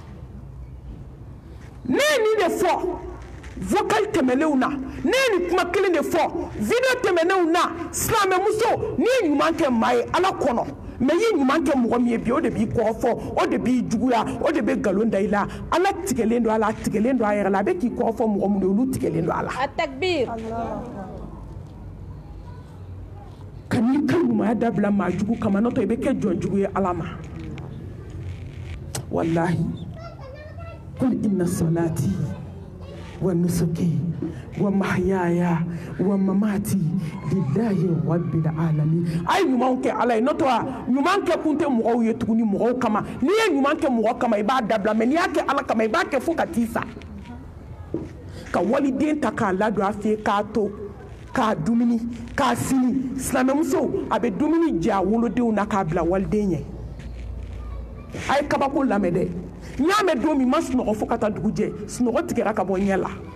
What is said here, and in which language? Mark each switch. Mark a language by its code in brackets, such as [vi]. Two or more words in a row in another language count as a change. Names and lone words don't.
[bm] ne ye nin de fɔ vocal tɛmɛnenw na ne ye nin kuma kelen de fɔ video tɛmɛnenw na silamɛmuso n'i ye ɲuman kɛ maa ye ala kɔnɔ mɛ i ye ɲuman kɛ mɔgɔ min ye bi o de b'i kɔrɔfɔ o de b'i juguya o de bɛ nkalon da i la ala tigɛlen don a la a tigɛlen don a yɛrɛ la a bɛ k'i kɔrɔfɔ mɔgɔ minnu ye olu tigɛlen don a la [ar] التكبير [bm] ka n'i ka ɲumanya dabila maa jugu kama n'o tɛ i bɛ kɛ jɔnjugu ye ala ma [ar] والله قل إن صلاتي ونسكي ومحياي ومماتي لله رب [bm] alamin a ye ɲuman kɛ ala ye n'o tɛ ɲuman kɛ kun tɛ mɔgɔw ye tuguni mɔgɔw kama n'i ye ɲuman kɛ mɔgɔ kama i b'a dabila mɛ n'i y'a kɛ ala kama i b'a kɛ fo ka t'i sa ka waliden ta k'a ladon a fɛ yen k'a to k'a dumuni k'a sini silamɛmuso a bɛ dumuni jɛ a wolodenw na k'a bila waliden ɲɛ a ye kabako lamɛn dɛ n y'a mɛn don min ma sunɔgɔ fo ka taa dugu jɛ sunɔgɔ tigɛra ka bɔ ɲɛ la